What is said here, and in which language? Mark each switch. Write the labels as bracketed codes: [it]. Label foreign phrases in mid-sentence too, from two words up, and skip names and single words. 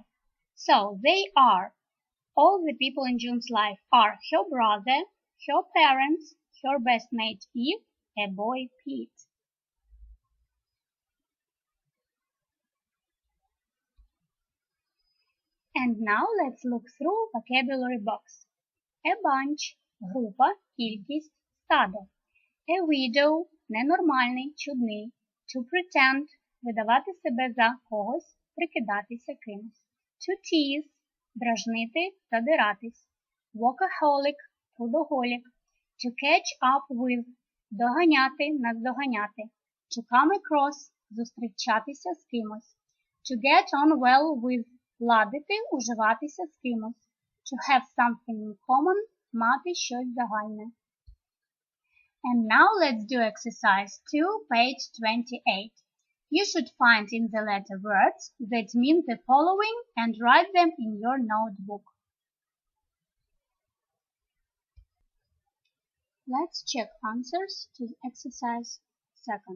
[en] So they are: all the people in June's life are her brother, her parents, her best mate Eve, a boy Pete. And now let's look through vocabulary box. A bunch – [uk] група, кількість, стадо. [en] A widow – [uk] ненормальний, чудний. [en] To pretend – [uk] видавати себе за когось, прикидатися кимось. [en] To tease – [uk] дражнити, задиратись. [en] Workaholic – трудоголік. To catch up with – [uk] доганяти, наздоганяти. [en] To come across – [uk] зустрічатися з кимось. [en] To get on well with – [uk] ладити, уживатися з кимось. [en] To have something in common – [uk] мати щось загальне. [en] And now let's do exercise 2, page 28. You should find in the letter words that mean the following and write them in your notebook. Let's check answers to exercise 2.